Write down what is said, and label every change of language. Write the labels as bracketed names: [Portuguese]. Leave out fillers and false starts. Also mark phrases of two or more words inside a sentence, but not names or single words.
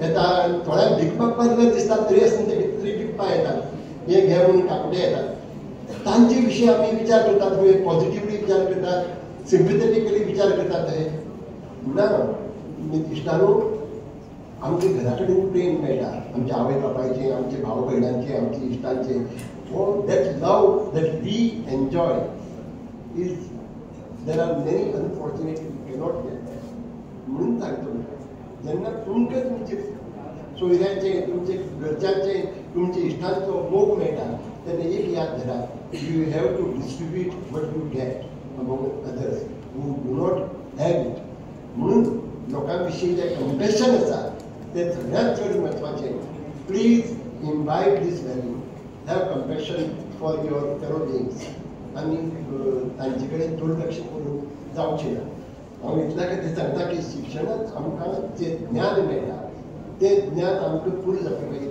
[Konkani] येता थोड्यांक भीक मागपाक जर दिसता तरी आसतना ते कितें तरी विकपा येतात, हे घे म्हणून कापडे येतात. तांचे विशीं आमी विचार करतात, पॉझिटिवली विचार करतात, सिम्पथेटिकली विचार करतात. हे ना इश्टानो, आमच्या घरा कडेन प्रेम मेळटा, आमच्या आवय बापायचें, आमचे भाव भयणांचें, आमच्या इश्टांचें. [English] that love that we enjoy is there are many unfortunate you cannot get that. [Konkani] म्हणून सांगतो जेन्ना तुमकां तुमचे सोयऱ्यांचें, तुमचे घरच्यांचें, तुमच्या इश्टांचो मोग मेळटा तेन्ना एक याद धरा, [English] you have to distribute what you get among others who do not have it. [Konkani] म्हणून लोकां विशीं जें कंपॅशन आसा तें सगळ्यांत चड म्हत्वाचें. [English] please imbibe this value, have compassion for your fellow beings. [Konkani] आनी तांचे कडेन चड लक्ष करून जावचें ना. हांव इतल्या खातीर सांगता की शिक्षणांत आमकां जें ज्ञान मेळटा तें ज्ञान आमकां पुरो जावपाक जाय.